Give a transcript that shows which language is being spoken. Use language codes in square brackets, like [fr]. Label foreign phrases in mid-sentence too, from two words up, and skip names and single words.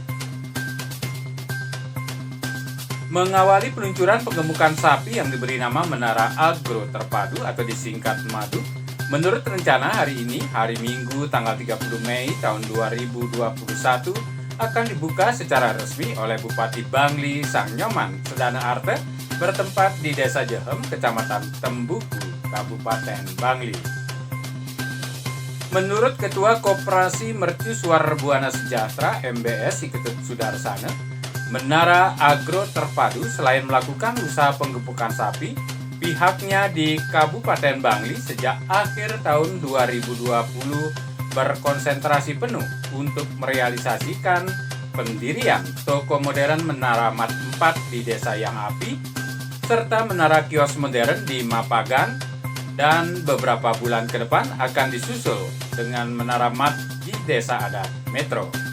[id] Mengawali peluncuran penggemukan sapi yang diberi nama Menara Agro Terpadu atau disingkat MADU, menurut rencana hari ini, hari Minggu tanggal 30 Mei tahun 2021, akan dibuka secara resmi oleh Bupati Bangli Sang Nyoman Sedana Arte bertempat di Desa Jehem, Kecamatan Tembuku, Kabupaten Bangli. Menurut Ketua Koperasi Mercusuar Buana Sejahtera (MBS) Ketut Sudarsana, Menara Agro Terpadu selain melakukan usaha penggemukan sapi, pihaknya di Kabupaten Bangli sejak akhir tahun 2020 berkonsentrasi penuh untuk merealisasikan pendirian toko modern Menara Mat 4 di Desa Yang Api, serta menara kios modern di Mapagan, dan beberapa bulan ke depan akan disusul dengan Menara Mat di Desa Adat Metro.